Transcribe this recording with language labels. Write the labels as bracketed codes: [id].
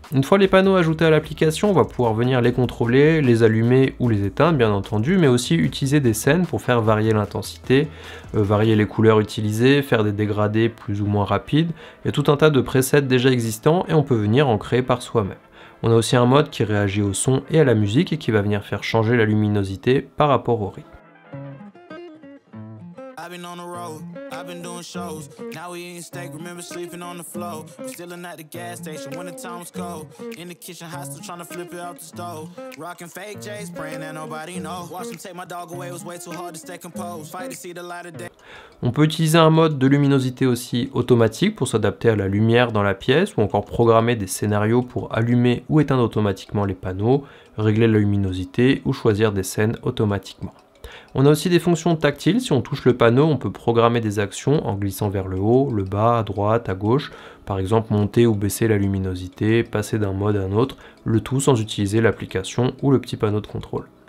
[fr] Une fois les panneaux ajoutés à l'application, on va pouvoir venir les contrôler, les allumer ou les éteindre bien entendu, mais aussi utiliser des scènes pour faire varier l'intensité, varier les couleurs utilisées, faire des dégradés plus ou moins rapides. Il y a tout un tas de presets déjà existants et on peut venir en créer par soi-même. On a aussi un mode qui réagit au son et à la musique et qui va venir faire changer la luminosité par rapport au rythme. [en] I've been on the road, I've been doing shows. Now we eating steak, remember sleeping on the floor. We're still at the gas station when the time was cold. In the kitchen, hot still trying to flip it out the stove. Rocking fake J's, praying that nobody know. Watch them take my dog away, it was way too hard to stay composed. Fight to see the light of day. [fr] On peut utiliser un mode de luminosité aussi automatique pour s'adapter à la lumière dans la pièce ou encore programmer des scénarios pour allumer ou éteindre automatiquement les panneaux, régler la luminosité ou choisir des scènes automatiquement. On a aussi des fonctions tactiles, si on touche le panneau, on peut programmer des actions en glissant vers le haut, le bas, à droite, à gauche, par exemple monter ou baisser la luminosité, passer d'un mode à un autre, le tout sans utiliser l'application ou le petit panneau de contrôle.